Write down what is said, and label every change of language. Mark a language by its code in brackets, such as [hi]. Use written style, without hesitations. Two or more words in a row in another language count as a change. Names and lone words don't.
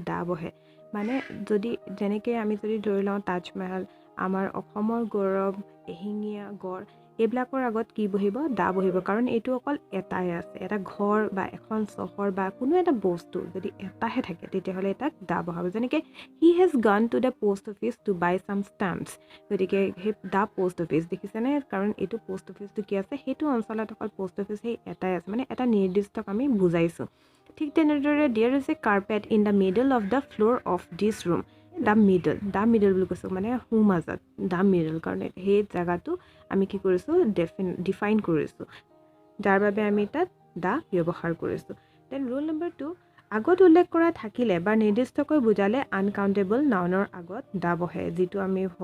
[as] দা বহে মানে যদি যেনেকৈ আমি যদি ধৰি লওঁ তাজমহল আমাৰ অসমৰ গৌৰৱ এশিঙীয়া গড় এইবিলাকৰ আগত কি বহিব দা বহিব কাৰণ এইটো অকল এটাই আছে এটা ঘৰ বা এখন চহৰ বা কোনো এটা বস্তু যদি এটাহে থাকে তেতিয়াহ'লে তাক দা বহাব যেনেকৈ [en] he has gone to the post office to buy some stamps [as] গতিকে সেই [en] the post [as] অফিচ দেখিছেনে কাৰণ এইটো [en] post officeটো [as] কি আছে সেইটো অঞ্চলত অকল [en] post office [as] সেই এটাই আছে মানে এটা নিৰ্দিষ্টক আমি বুজাইছোঁ ঠিক তেনেদৰে [en] there is a carpet in the middle of the floor of this room the middle [as] বুলি কৈছোঁ মানে সোঁমাজত [en] the middle [as] কাৰণে সেই জেগাটো আমি কি কৰিছোঁ ডিফাইন কৰিছোঁ যাৰ বাবে আমি তাত দা ব্যৱহাৰ কৰিছোঁ [en] then rule number 2 [as] আগত উল্লেখ কৰা থাকিলে বা নিৰ্দিষ্টকৈ বুজালে [en] uncountable nounৰ [as] আগত দা বহে যিটো আমি